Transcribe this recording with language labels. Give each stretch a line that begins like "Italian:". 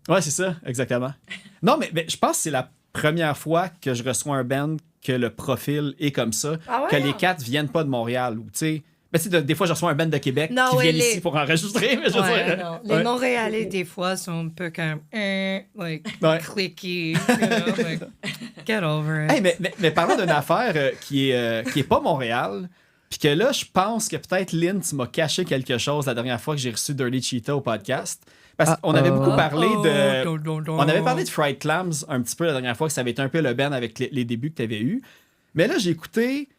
French: Ouais, c'est ça. Exactement. Non, mais je pense que c'est la première fois que je reçois un band que le profil est comme ça. Ah ouais, que les quatre viennent pas de Montréal. Ou, tu sais... Ben, tu sais, des fois, je reçois un band de Québec qui viennent ici pour enregistrer. Mais je veux dire, non. Les Montréalais, des fois, sont un peu comme...
English: like, clicky. You know, like, get over it.
French: Hey, mais parlons d'une affaire qui est pas Montréal. Puis que là, je pense que peut-être, Lynn, tu m'as caché quelque chose la dernière fois que j'ai reçu Dirty Cheetah au podcast. Parce qu'on avait beaucoup parlé de... On avait parlé de Fried Clams un petit peu la dernière fois, que ça avait été un peu le band avec les débuts que tu avais eus. Mais là, j'ai écouté...